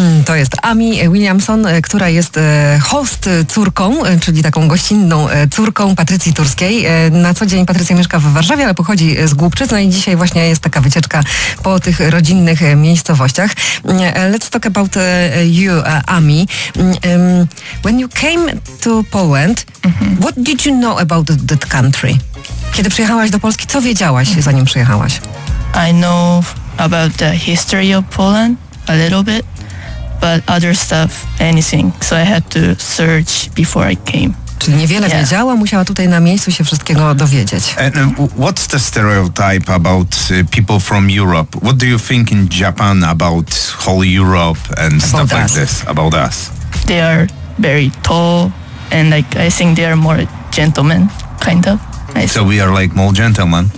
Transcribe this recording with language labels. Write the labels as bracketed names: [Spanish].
[Polish] To jest Ami Williamson, która jest host córką, czyli taką gościnną córką Patrycji Turskiej. Na co dzień Patrycja mieszka w Warszawie, ale pochodzi z Głubczyc, no i dzisiaj właśnie jest taka wycieczka po tych rodzinnych miejscowościach. [English] Let's talk about you, Ami. When you came to Poland, what did you know about that country? [Polish] Kiedy przyjechałaś do Polski, co wiedziałaś, zanim przyjechałaś? [English] I know about the history of Poland a little bit, but other stuff, anything. So I had to search before I came. [Polish] Czyli niewiele wiedziała, musiała tutaj na miejscu się wszystkiego dowiedzieć. [English] And what's the stereotype about people from Europe? What do you think in Japan about whole Europe and stuff like this, about us? They are very tall and like I think they are more gentlemen, kind of. So we are like more gentlemen.